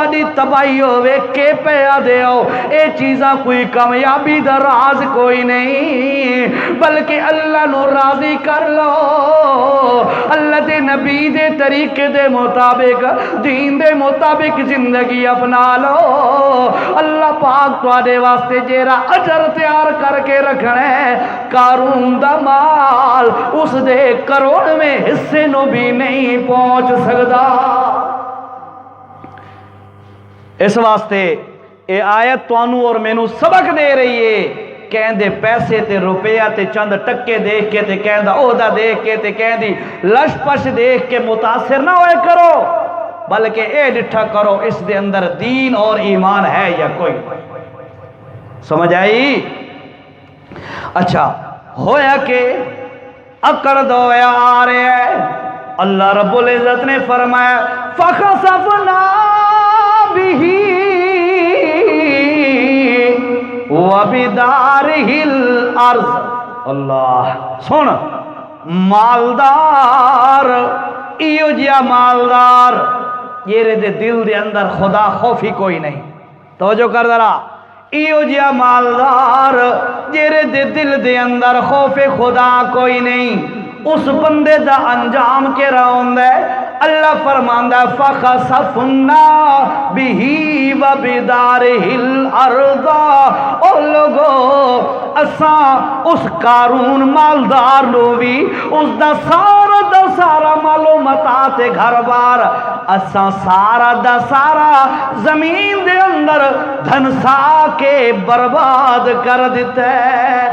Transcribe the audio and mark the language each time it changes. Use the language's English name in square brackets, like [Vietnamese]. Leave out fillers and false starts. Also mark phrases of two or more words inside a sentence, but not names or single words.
[Punjabi] اڈی تباہی ہوئے کے پہ دیو، اے چیزاں کوئی کامیابی دا راز کوئی نہیں، بلکہ اللہ نو راضی کر لو، اللہ دے نبی دے طریقے دے مطابق دین دے مطابق زندگی اپنا لو، اللہ پاک تو آدے واسطے جیرا اجر تیار کر کے رکھنے، قارون دا مال اس دے کروڑ میں حصے نو بھی نہیں پہنچ سکتا۔ اس واسطے اے آیت توانو اور مینو سبق دے رہی ہے کہندے پیسے تے روپیہ تے چند ٹکے دیکھ کے تے کہندا عہدہ دیکھ کے تے کہندی لش پش دیکھ کے متاثر نہ ہوئے کرو، بلکہ اے ڈٹھا کرو اس دے اندر دین اور ایمان ہے یا کوئی۔ سمجھ آئی؟ اچھا ہویا کہ اکڑ دویا آ رہے ہیں، اللہ رب العزت نے فرمایا [Arabic] فَخَسَفْنَا بِهِ وَبِدَارِهِ الْأَرْضِ۔ [Punjabi] اللہ سن، مالدار ایو جیا مالدار یہ دے دل دے اندر خدا خوفی کوئی نہیں، توجہ کر ذرا، ایو جیا مالدار جیرے دے دل دے اندر خوف خدا کوئی نہیں، اس بندے دا انجام کے رہن دے اللہ فرماندہ [Arabic] فَخَسَفْنَا بِهِ وَبِدَارِهِ الْأَرْضَ۔ [Punjabi] او لوگو اساں اس قارون مالدار نو بھی اس دا سارا مالو متا تے گھر بار اساں سارا زمین دے اندر دھنسا کے برباد کر دیتا ہے۔